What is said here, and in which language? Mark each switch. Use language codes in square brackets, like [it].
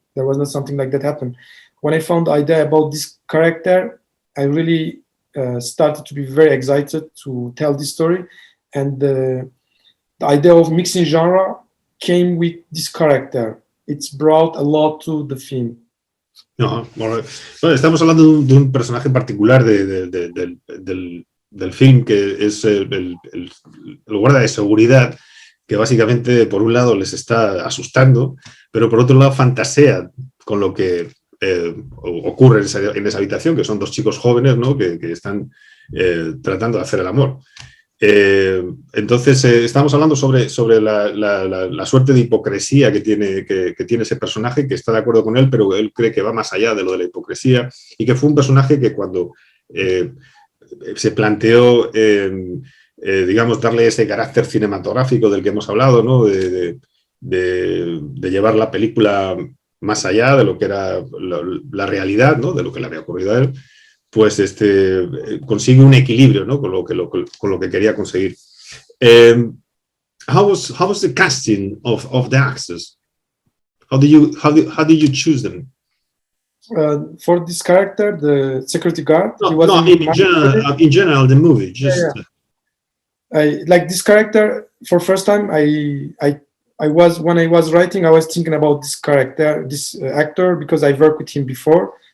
[en] There was not something like that happen. When I found the idea about this character, I really started to be very excited to tell this story, and the idea of mixing genre came with this character. It's brought a lot to the film. [es] No, bueno, estamos hablando de un personaje particular del film, que es el guarda de seguridad, que básicamente por un lado les está asustando, pero por otro lado fantasea con lo que ocurre en esa habitación, que son dos chicos jóvenes, ¿no? que están tratando de hacer el amor. Entonces estamos hablando sobre la suerte de hipocresía que tiene ese personaje, que está de acuerdo con él, pero él cree que va más allá de lo de la hipocresía, y que fue un personaje que cuando se planteó digamos, darle ese carácter cinematográfico del que hemos hablado, ¿no? de de llevar la película más allá de lo que era la realidad, ¿no? De lo que le había ocurrido a él, pues consigue un equilibrio, ¿no? Con lo que quería conseguir. [en] How was the casting of the actors? How did you choose them? For this character, the security guard, No, he was in general, the movie. Just I like this character for first time. I was when I was writing, I was thinking about this character, this actor, because I worked with him before.